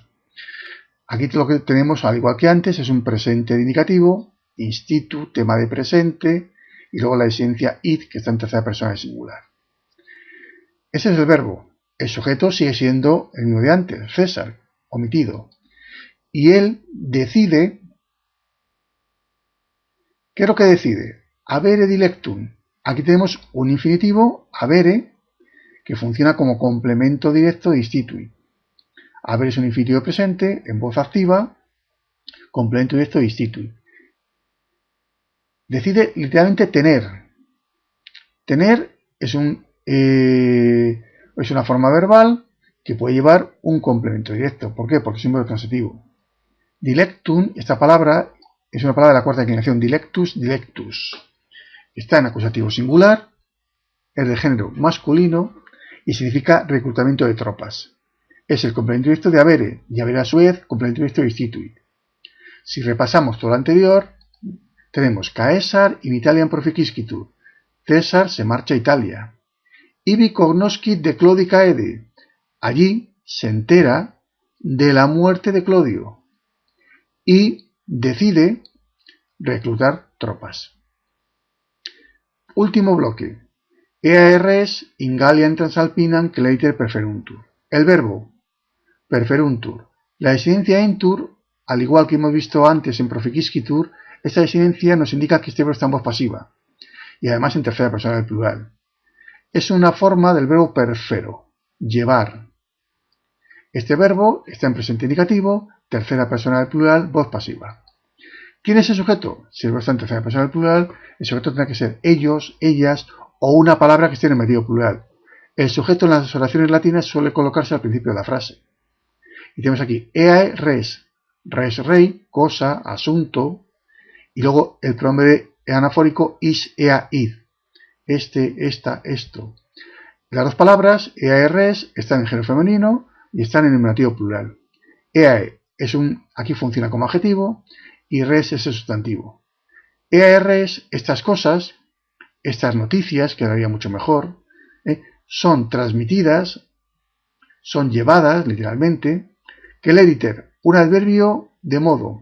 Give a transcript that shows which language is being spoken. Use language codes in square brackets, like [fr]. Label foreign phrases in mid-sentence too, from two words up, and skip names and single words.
[es] Aquí lo que tenemos, al igual que antes, es un presente de indicativo, institu, tema de presente, y luego la esencia it, que está en tercera persona de singular. Ese es el verbo. El sujeto sigue siendo el mismo de antes, César, omitido. Y él decide. ¿Qué es lo que decide? [la] Habere dilectum. [es] Aquí tenemos un infinitivo, habere, que funciona como complemento directo de instituit. Habere es un infinitivo presente, en voz activa, complemento directo de instituit. Decide literalmente tener. Tener es una forma verbal que puede llevar un complemento directo. ¿Por qué? Porque es un verbo transitivo. Dilectum, esta palabra es una palabra de la cuarta declinación, [la] dilectus, dilectus. [es] Está en acusativo singular, es de género masculino y significa reclutamiento de tropas. Es el complemento directo de avere, y avere a su vez complemento directo de instituit. Si repasamos todo lo anterior, tenemos [la] Caesar in Italiam proficiscitur. [es] César se marcha a Italia. [la] Ibi cognoscit de Clodi caede. [es] Allí se entera de la muerte de Clodio y decide reclutar tropas. Último bloque. [la] Ea res in Galliam Transalpinam cleriter perferuntur. [es] El verbo perferuntur. La desinencia entur, al igual que hemos visto antes en proficiscitur, esta desinencia nos indica que este verbo está en voz pasiva y además en tercera persona del plural. Es una forma del verbo perfero, llevar. Este verbo está en presente indicativo, tercera persona del plural, voz pasiva. ¿Quién es el sujeto? Si el verbo está en tercera persona del plural, el sujeto tendrá que ser ellos, ellas o una palabra que esté en el medio plural. El sujeto en las oraciones latinas suele colocarse al principio de la frase. Y tenemos aquí [la] eae res, res rei, [es] cosa, asunto, y luego el pronombre anafórico [la] is, ea, id. [es] Este, esta, esto. Las dos palabras, [la] eae res, [es] están en género femenino y están en nominativo plural. Eae aquí funciona como adjetivo y res es el sustantivo. [la] Eae res, [es] estas cosas, estas noticias, quedaría mucho mejor, son transmitidas, son llevadas, literalmente, que el editer, un adverbio de modo.